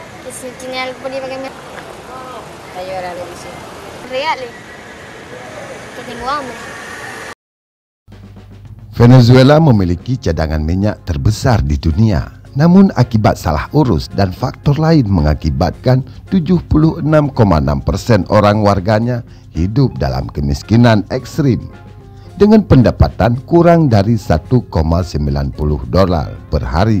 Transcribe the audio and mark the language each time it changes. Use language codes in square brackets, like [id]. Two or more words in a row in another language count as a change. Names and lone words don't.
[es] se tiene algo por ahí para que me... Está llorando, dice. Reales. Que tengo hambre. [id] Venezuela memiliki cadangan minyak terbesar di dunia. Namun akibat salah urus dan faktor lain mengakibatkan 76,6% orang warganya hidup dalam kemiskinan ekstrim dengan pendapatan kurang dari 1,90 dolar per hari.